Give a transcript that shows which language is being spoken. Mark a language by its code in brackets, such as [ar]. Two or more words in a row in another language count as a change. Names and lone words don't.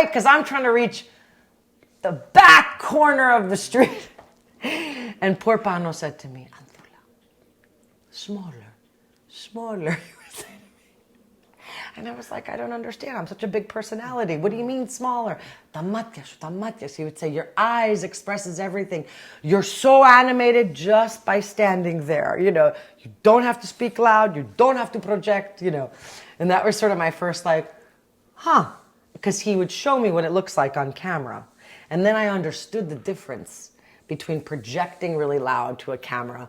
[en] Because I'm trying to reach the back corner of the street. And poor Pano said to me, Anthula, smaller, smaller. And I was like, I don't understand. I'm such a big personality. What do you mean smaller? [el] Τα μάτια σου. [en] He would say, your eyes expresses everything. You're so animated just by standing there. You know, you don't have to speak loud. You don't have to project, you know. And that was sort of my first because he would show me what it looks like on camera. And then I understood the difference between projecting really loud to a camera.